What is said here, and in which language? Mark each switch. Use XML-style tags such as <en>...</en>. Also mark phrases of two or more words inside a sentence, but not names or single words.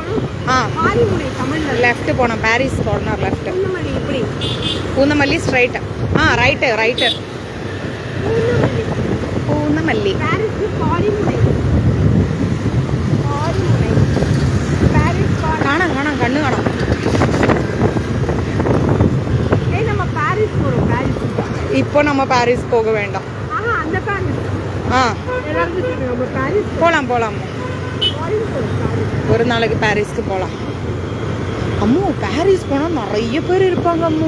<ml>ആ ലെഫ്റ്റ് പോണം, പാരീസ് കോർണർ ലെഫ്റ്റ്. പൂന്നമല്ലി സ്ട്രൈറ്റ്. ആ</ml> <en>right right.</en> <ml>പൂന്നമല്ലി. കാണാം കാണാം, കണ്ണു കാണാം.</ml> <ta>இப்போ நம்ம பாரிஸ் போக வேண்டாம். ஆ போகலாம் போகலாம். ஒரு நாளைக்கு பாரிஸ்க்கு போகலாம். அம்மு பாரிஸ் போனால் நிறைய பேர் இருப்பாங்க அம்மு.</ta>